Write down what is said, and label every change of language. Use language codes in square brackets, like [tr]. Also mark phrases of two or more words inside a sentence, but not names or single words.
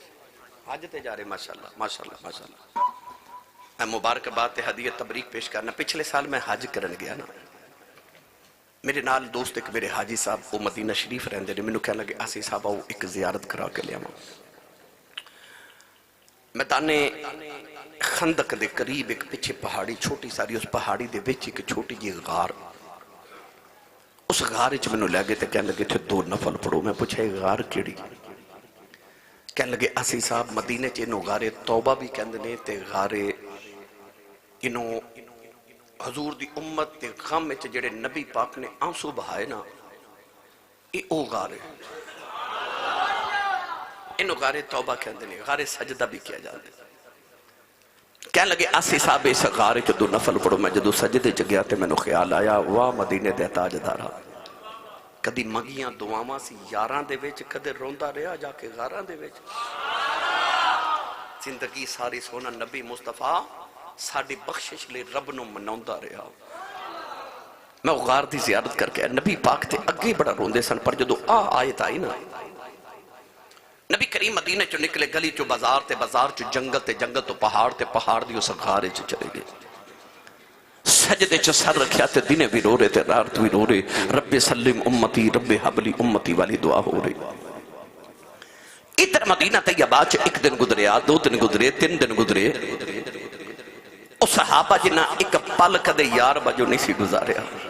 [pa] حج تے جا رہے ماشاءاللہ ماشاءاللہ ماشاءاللہ۔ میں مبارکباد تے ہدیہ تبریک پیش کرنا، پچھلے سال میں حج کرن گیا نا، میرے نال دوست ایک میرے حاجی صاحب وہ مدینہ شریف رہندے نے، مینوں کہنے لگے آسی صاحب آؤ ایک زیارت کرا کے لیا۔ میدان خندق دے قریب ایک پیچھے پہاڑی چھوٹی ساری، اس پہاڑی دے وچ ایک چھوٹی جی غار، اس غار وچ مینوں لے گئے تے کہنے لگے تھے 2 نفل پڑھو۔ میں پوچھا یہ غار کیڑی؟ کہنے لگے آسی صاحب مدینے چ انہوں غار توبہ بھی کہندے نے تے غار انہوں حضور دی امت تے غم وچ جڑے نبی پاک نے آنسو بہائے نا، یہ او غار ہے، انہوں غار توبہ کہندے نے، غار سجدہ بھی کیا جاندے۔ کہنے لگے آسی صاحب اس غار وچ 2 نفل پڑھو۔ میں جدو سجدے چ گیا تے مینوں خیال آیا واہ مدینے دے تاجدارا، کدی منگیاں دعاواں سی یاراں دے وچ، کدے روندا رہیا جا کے غاراں دے وچ، زندگی ساری سونا نبی مصطفیٰ ساڑی بخشش لے رب نو مناؤندہ رہا۔ میں غار دی زیارت کر کے نبی پاک تے اگے بڑا روندے سن، پر جدو آیت آئی نا، نبی کریم مدینہ چو نکلے، گلی چو بازار تے بازار چو جنگل تے جنگل تو پہاڑ تے پہاڑ دی اس غارے چو چلے گئے، سجدے چو سر رکھیا تے دنے بھی رو رہے تے رات بھی رو رہے، [ar] رب سلم امتی رب حبلی امتی [pa] والی دعا ہو رہی۔ ادھر مدینہ طیبہ چ 1 دن گزرے، 2 دن گزرے، 3 دن گزرے، اس صحابہ جنہ ایک پل کدے یار بجو نہیں سی گزاریا۔